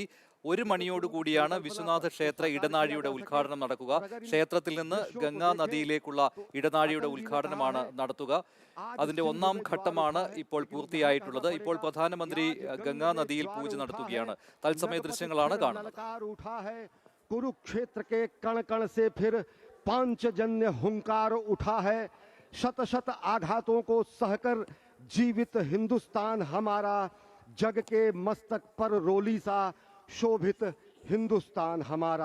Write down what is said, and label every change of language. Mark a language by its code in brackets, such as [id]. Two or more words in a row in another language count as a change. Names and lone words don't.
[ml] 1 മണിയോടുകൂടിയാണ് വിശ്വനാഥ ക്ഷേത്ര ഇടനാഴിയുടെ ഉദ്ഘാടനം നടക്കുക. ക്ഷേത്രത്തിൽ നിന്ന് ഗംഗാ നദിയിലേക്കുള്ള ഇടനാഴിയുടെ ഉദ്ഘാടനമാണ് നടത്തുക. അതിന്റെ 1ാം ഘട്ടമാണ് ഇപ്പോൾ പൂർത്തിയായിട്ടുള്ളത്. ഇപ്പോൾ പ്രധാനമന്ത്രി ഗംഗാ നദിയിൽ പൂജ നടത്തുകയാണ്. തത്സമയ ദൃശ്യങ്ങളാണ് കാണുന്നത്. [hi] कुरुक्षेत्र के कण कण से फिर पांचजन्य हुंकार उठा है। शत शत आघातों को सहकर जीवित हिंदुस्तान हमारा, जग के मस्तक पर रोली सा शोभित हिंदुस्तान हमारा।